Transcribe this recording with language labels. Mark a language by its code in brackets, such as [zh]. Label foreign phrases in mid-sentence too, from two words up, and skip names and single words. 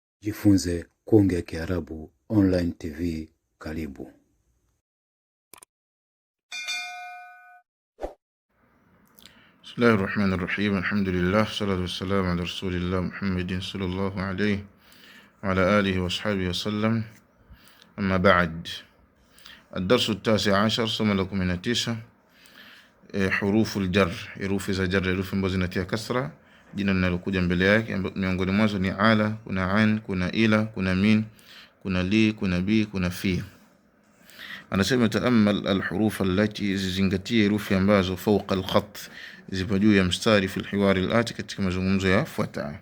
[sw] Jifunze kuongea Kiarabu [en] online TV. [sw] Karibu. [ar] بسم الله الرحمن الرحيم. الحمد لله، الصلاة والسلام على رسول الله محمد صلى الله عليه وعلى آله وأصحابه وسلم. أما بعد. الدرس التاسع عشر [sw] somo la 19 [ar] حروف الجر, [sw] herufi za jar, herufi ambazo zinatia kasra jina linalokuja mbele yake. Miongoni mwazo ni ala, kuna an, kuna ila, kuna min, kuna li, kuna bi, kuna fi. Anasema [ar] تأمل الحروف التي, [sw] zingatie herufi ambazo [ar] فوق الخط, [sw] zipo juu ya mstari, [ar] في الحوار الآتي, [sw] katika mazungumzo yafuatayo.